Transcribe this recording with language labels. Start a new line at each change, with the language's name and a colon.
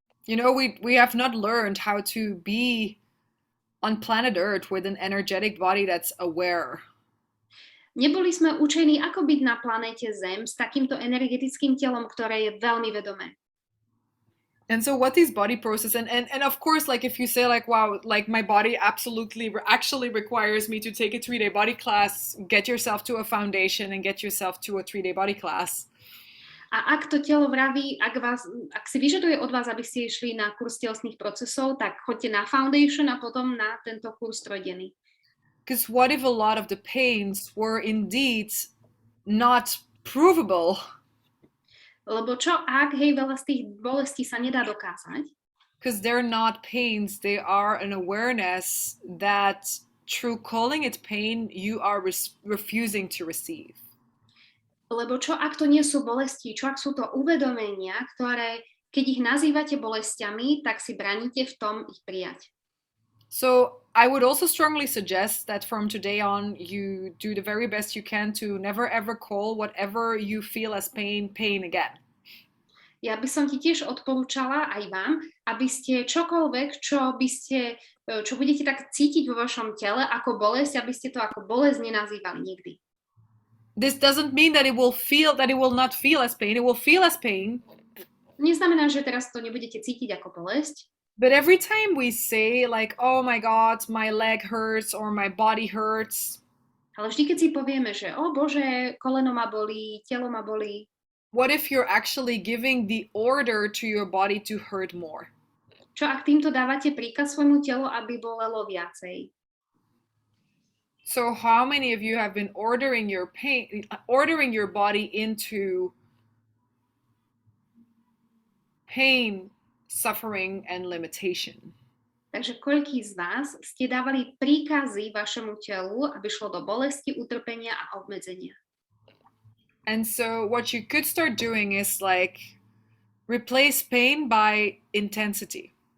English: You know, we have not learned how to be on planet Earth with an energetic body that's aware.
Slovak: Neboli sme učení, ako byť na planéte Zem s takýmto energetickým telom, ktoré je veľmi vedomé.
English: And so what these body processes, and of course, like, if you say like, wow, like, my body actually requires me to take a 3-day body class, get yourself to a foundation and get yourself to a 3-day body class.
Slovak: A ak to telo vraví, ak si vyžaduje od vás, aby ste išli na kurz telesných procesov, tak choďte na foundation a potom na tento kurz trojdenný.
English: Because what if a lot of the pains were indeed not provable?
Slovak: Lebo čo ak, hej, veľa z tých bolestí sa nedá dokázať?
English: Because they're not pains, they are an awareness that through calling it pain, you are refusing to receive.
Slovak: Lebo čo ak to nie sú bolesti, čo ak sú to uvedomenia, ktoré, keď ich nazývate bolestiami, tak si braníte v tom ich prijať.
English: So I would also strongly suggest that from today on, you do the very best you can to never ever call whatever you feel as pain again.
Slovak: Ja by som ti tiež odporúčala aj vám, aby ste čokoľvek, čo budete tak cítiť vo vašom tele ako bolesť, aby ste to ako bolesť nenazývali nikdy.
English: This doesn't mean that it will not feel as pain. It will feel as pain.
Slovak: Neznamená, že teraz to nebudete cítiť ako bolesť.
English: But every time we say like, oh my God, my leg hurts or my body hurts.
Slovak: Ale vždy, keď si povieme, že Bože, koleno ma bolí, telo ma bolí.
English: What if you're actually giving the order to your body to hurt more?
Slovak: Čo ak týmto dávate príkaz svojmu telu, aby bolelo viacej?
English: So how many of you have been ordering your body into pain, suffering, and limitation?
Slovak: Takže koľký z vás ste dávali príkazy vašemu telu, aby šlo do bolesti, utrpenia a obmedzenia?
English: And so what you could start doing is like replace pain by intensity.